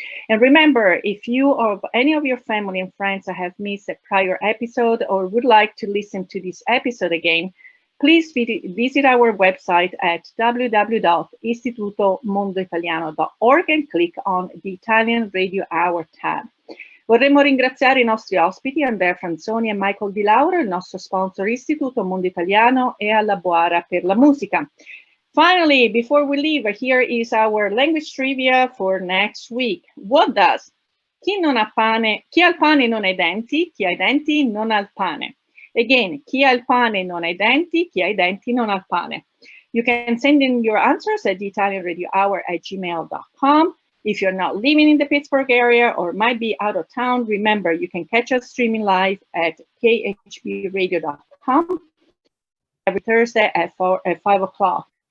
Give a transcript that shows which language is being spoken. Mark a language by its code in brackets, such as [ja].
[en] And remember, if you or any of your family and friends have missed a prior episode or would like to listen to this episode again, please visit our website at www.istitutomondoitaliano.org and click on the Italian Radio Hour tab. [it] Vorremmo ringraziare I nostri ospiti Andrea Franzoni e Michael DiLauro, il nostro sponsor Istituto Mondo Italiano e alla Boara per la musica. [en] Finally, before we leave, here is our language trivia for next week. What does? [it] Chi non ha pane, chi ha il pane non ha i denti, chi ha i denti non ha il pane. Again, chi ha il pane non ha i denti, chi ha i denti non ha il pane. [en] You can send in your answers at the Italian Radio Hour at gmail.com. If you're not living in the Pittsburgh area or might be out of town, remember you can catch us streaming live at khbradio.com every Thursday at 5 o'clock.